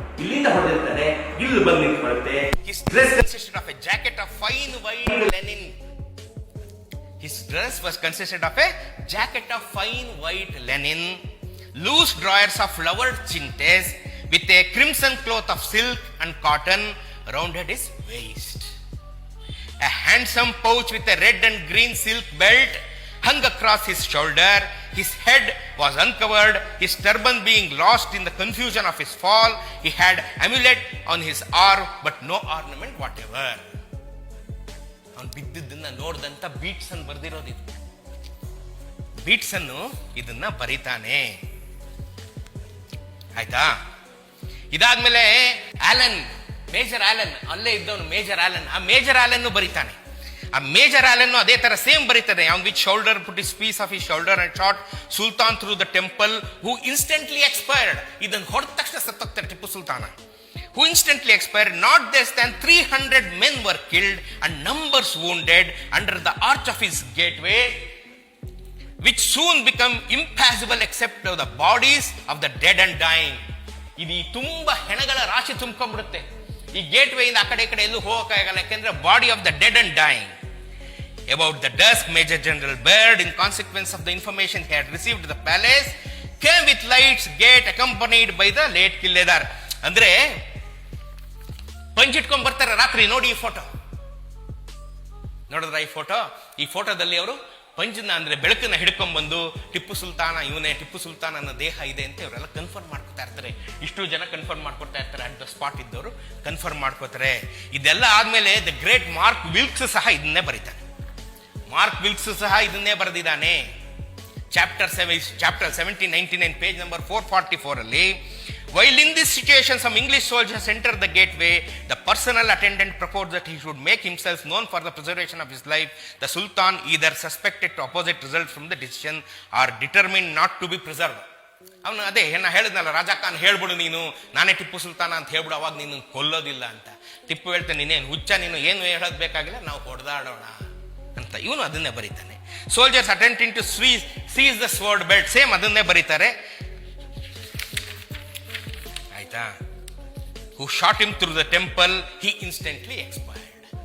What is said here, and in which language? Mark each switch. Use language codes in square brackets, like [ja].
[kn] ಇಲ್ಲಿಂದ ಹೊಡೆದಿರ್ತಾನೆ, ಇಲ್ಲಿ ಬಂದು ನಿಂತ್ಕೊಳ್ಳುತ್ತೆ. [en] His dress consisted of a jacket of fine white linen. His dress was consisted of a jacket of fine white linen, loose drawers of flowered chintes, with a crimson cloth of silk and cotton rounded his waist. A handsome pouch with a red and green silk belt hung across his shoulder. His head was uncovered, his turban being lost in the confusion of his fall. He had amulet on his arm but no ornament whatever. [kn] ಅವನು ಬಿದ್ದಿದ್ದನ್ನ ನೋಡ್ದಂತ ಬೀಟ್ಸನ್ ಬರ್ದಿರೋದು. ಬೀಟ್ಸನ್ ಇದನ್ನ ಬರೀತಾನೆ. ಆಯ್ತಾ? ಇದಾದ್ಮೇಲೆ Alan, major Alan, ಅಲ್ಲೇ ಇದ್ದವನು major Alan. ಆ major Alan ಬರೀತಾನೆ. ಆ ಮೇಜರ್ ಆಲನ್ ಅದೇ ತರ ಸೇಮ್ ಬರೀತಾನೆ. [en] On which shoulder put is piece of his shoulder and shot Sultan through the temple who instantly expired. [kn] ಇದನ್ನು ಹೊಡೆದ ತಕ್ಷಣ ಸತ್ತೋಗ್ತಾರೆ ಟಿಪ್ಪು ಸುಲ್ತಾನ. [en] Who instantly expired. Not less than 300 men were killed and numbers wounded under the arch of his gateway, which soon become impassable except for the bodies of the dead and dying. [kn] ಇದು ತುಂಬಾ ಹೆಣಗಳ ರಾಶಿ ತುಂಬ್ಕೊಂಡ್ಬಿಡುತ್ತೆ. ಈ gate way ಇಂದ ಆ ಕಡೆ ಎಲ್ಲೂ ಹೋಗಕ್ಕಾಗಲ್ಲ, ಯಾಕೆಂದ್ರೆ [en] Body of the dead and dying. About the dusk, Major General Baird, in consequence of the information he had received at the palace, came with lights gate accompanied by the late Killedar. [kn] ಅಂದ್ರೆ ಪಂಚಿಟ್ಕೊಂಡ್ ಬರ್ತಾರೆ ರಾತ್ರಿ. ನೋಡಿ ಈ photo, ನೋಡಿದ್ರ ಈ ಫೋಟೋದಲ್ಲಿ ಅವರು ಪಂಚನ ಅಂದ್ರೆ ಬೆಳಕನ್ನ ಹಿಡ್ಕೊಂಡ್ ಬಂದು ಟಿಪ್ಪು ಸುಲ್ತಾನ ಇವನೇ, ಟಿಪ್ಪು ಸುಲ್ತಾನನ ದೇಹ ಇದೆ ಅಂತ ಇವರೆಲ್ಲ ಕನ್ಫರ್ಮ್ ಮಾಡ್ಕೊತಾ ಇರ್ತಾರೆ. ಇಷ್ಟು ಜನ ಕನ್ಫರ್ಮ್ ಮಾಡ್ಕೊತಾ ಇರ್ತಾರೆ. [en] at the spot [kn] ಇದ್ದವರು ಕನ್ಫರ್ಮ್ ಮಾಡ್ಕೋತಾರೆ. ಇದೆಲ್ಲ ಆದ್ಮೇಲೆ ದ ಗ್ರೇಟ್ ಮಾರ್ಕ್ ವಿಲ್ಕ್ಸ್ ಸಹ ಇದನ್ನೇ ಬರೀತಾನೆ. ಮಾರ್ಕ್ ವಿಲ್ಕ್ಸ್ ಸಹ ಇದನ್ನೇ ಬರೆದಿದ್ದಾನೆ. [en] Chapter 1799 page number 444 ಅಲ್ಲಿ, while in this situation some English soldiers entered the gateway, the personal attendant proposed that he should make himself known for the preservation of his life. The Sultan either suspected opposite result from the decision or determined not to be preserved. [kn] ಅವನು ಅದೇ ನಾ ಹೇಳಿದ್ನಲ್ಲ, ರಾಜಾ ಖಾನ್ ಹೇಳ್ಬಿಡು ನೀನು, ನಾನೇ ಟಿಪ್ಪು ಸುಲ್ತಾನ ಅಂತ ಹೇಳ್ಬಿಡು, ಅವಾಗ ನೀನು ಕೊಲ್ಲೋದಿಲ್ಲ ಅಂತ. ಟಿಪ್ಪು ಹೇಳ್ತಾನೆ, ನೀನೇನು ಹುಚ್ಚ, ನೀನು ಏನು ಹೇಳೋದ್ ಬೇಕಾಗಿಲ್ಲ, ನಾವು ಹೊಡೆದಾಡೋಣ ಅಂತ. ಇವನು ಅದನ್ನೇ ಬರೀತಾನೆ. [en] soldiers attempting to seize the sword belt, [kn] same ಅದನ್ನೇ ಬರೀತಾರೆ. ಆಯ್ತಾ? [en] Who shot him through the temple, he instantly expired.